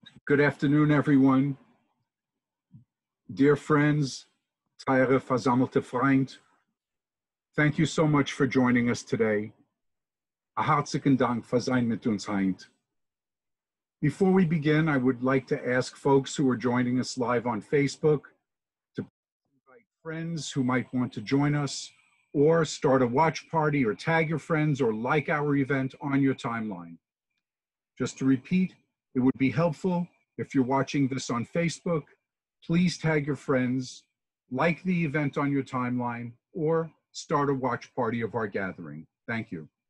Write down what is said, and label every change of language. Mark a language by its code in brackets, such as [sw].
[en] Good afternoon, everyone. Dear friends, [yi] teure versammelte Freund, [en] thank you so much for joining us today. [yi] A hartzigen Dank für sein mit uns heint. [en] Before we begin, I would like to ask folks who are joining us live on Facebook to invite friends who might want to join us, or start a watch party, or tag your friends, or like our event on your timeline. Just to repeat, it would be helpful if you're watching this on Facebook, please tag your friends, like the event on your timeline, or start a watch party of our gathering. Thank you.